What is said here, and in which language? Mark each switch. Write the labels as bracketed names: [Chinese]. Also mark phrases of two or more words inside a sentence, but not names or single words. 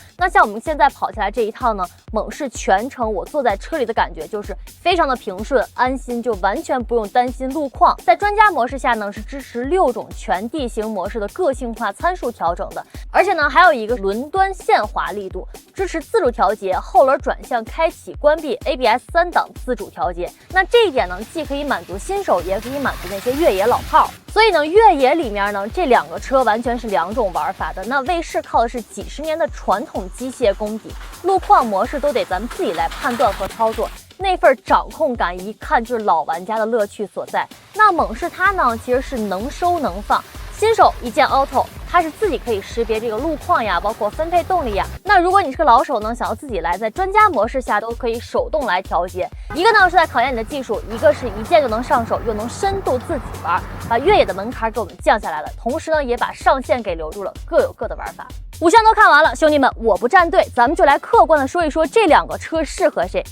[Chinese] 那像我們現在跑下來這一趟呢，猛士全程我坐在車裡的感覺就是非常的平順安心，就完全不用擔心路況。在專家模式下呢，是支持6種全地形模式的個性化參數調整的，而且呢還有一個輪端限滑力度，支持自主調節，後輪轉向開啟關閉 ABS 3檔自主調節。那這一點呢，既可以滿足新手，也可以滿足那些越野老炮。所以呢，越野裡面呢，這2個車完全是2種玩法的。那威士靠的是幾十年的傳統機械功底，路況模式都得咱們自己來判斷和操作，那份掌控感一看就是老玩家的樂趣所在。那猛士它呢，其實是能收能放。新手一鍵 Auto，它是自己可以識別這個路況呀，包括分配動力呀。那如果你是個老手呢，想要自己來，在專家模式下都可以手動來調節。一個呢是在考驗你的技術，一個是一鍵就能上手，又能深度自己玩，把越野的門檻給我們降下來了，同時呢也把上限給留住了，各有各的玩法。5項都看完了，兄弟們，我不站隊，咱們就來客觀的說一說這2個車適合誰。